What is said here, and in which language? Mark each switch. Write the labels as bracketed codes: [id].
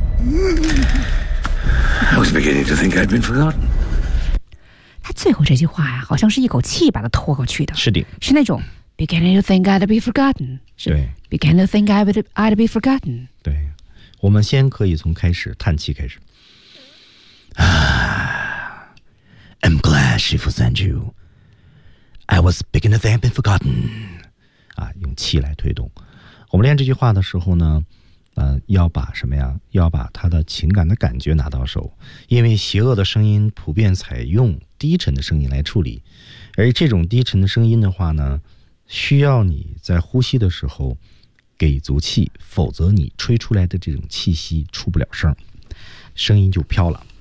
[en] I was beginning to think I'd been forgotten. [zh] 他最后这句话呀，好像是一口气把它拖过去的。是的，是那种。 [en] Beginning to think I'd be forgotten. [zh] 对 [en] Beginning to think I'd be forgotten. [zh] 对我们先可以从开始叹气开始。 [en] I'm glad Shifu sent you. I was beginning to think I'd be forgotten. [zh] 啊，用气来推动。我们练这句话的时候呢，要把什么呀？要把他的情感的感觉拿到手，因为邪恶的声音普遍采用低沉的声音来处理，而这种低沉的声音的话呢，需要你在呼吸的时候给足气，否则你吹出来的这种气息出不了声，声音就飘了。